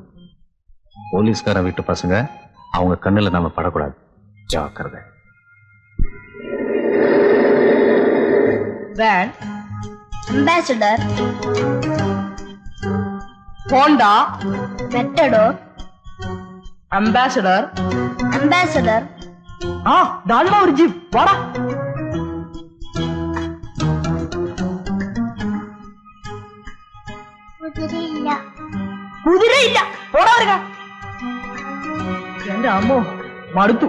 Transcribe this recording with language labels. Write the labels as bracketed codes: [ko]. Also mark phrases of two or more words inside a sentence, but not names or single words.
[ta] போலீஸ்கார வீட்டு பசங்க அவங்க கண்ணுல நம்ம படக்கூடாது. ஜாக்கிரதை. அம்பாசிடர், ஹோண்டா, மெட்டடோர், [ml] അംബാസഡർ. അംബാസഡർ. ആ ദാണ്ടാ ഒരു ജീപ്പ്. വാടാ. കുതിരയില്ല. കുതിരയില്ല. പോടാ വരിക. എന്റെ അമ്മോ, മടുത്തു.